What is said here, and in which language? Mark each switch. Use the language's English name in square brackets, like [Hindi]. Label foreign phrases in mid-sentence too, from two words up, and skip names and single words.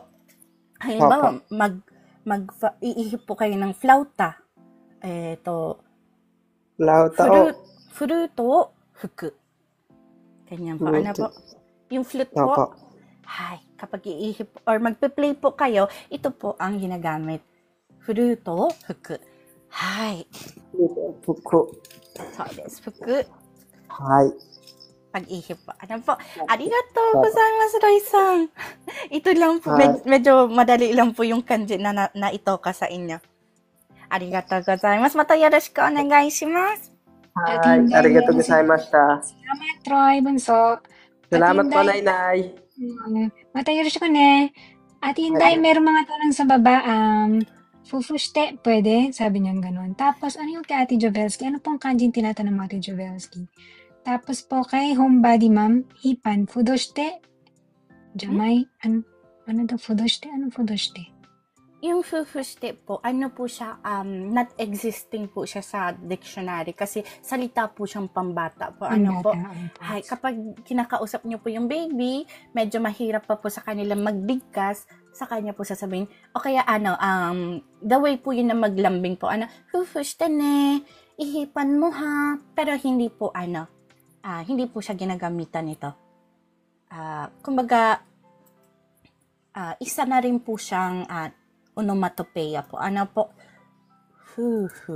[Filipino] Halimbawa, iihip po kayo ng flauta. Flauta. [Japanese] フルート、吹く. [Filipino] Ganyan po. Ano po? Yung flute po. Opo. Hay, kapag iihip or magpe-play po kayo, ito po ang ginagamit. [Japanese] フルート、吹く。はい. Fuku. [English] So, this fuku. [Japanese] はい. [Filipino] Pag-ihip po. Ano po? [Japanese] ありがとうございます, Roy-san. [Filipino] Ito lang po. Medyo madali lang po yung kanji na itoka sa inyo. [Japanese] ありがとうございます。またよろしくお願いします. はい. ありがとうございました. [Filipino] Salamat, Troy, Bunso. Salamat po, Nay. [Japanese] またよろしくね. [Filipino] Ate Inday, meron mga tanong sa baba. Fufushite, pwede? Sabi niya ganun. Tapos, ano yung kay Ate Jovelski? Ano pong kanji tinatanong mo, Ate Jovelski? Tapos po kay homebody ma'am, hipan, fudoshite, jamay, ano daw fudoshite? Anong fudoshite? Yung fufushite po, ano po siya, [English] not existing [Filipino] po siya sa dictionary kasi salita po siyang pambata po. Ano po? Hay, kapag kinakausap niyo po yung baby, medyo mahirap pa po sa kanila magbigkas, sa kanya po sasabihin, o kaya [English] the way [Filipino] po yun na maglambing po, [Japanese] ふーふーしてね, [Filipino] ihipan mo ha, pero hindi po hindi po siya ginagamitan nito. kumbaga, isa na rin po siyang onomatopeia po. Ano po? Fu.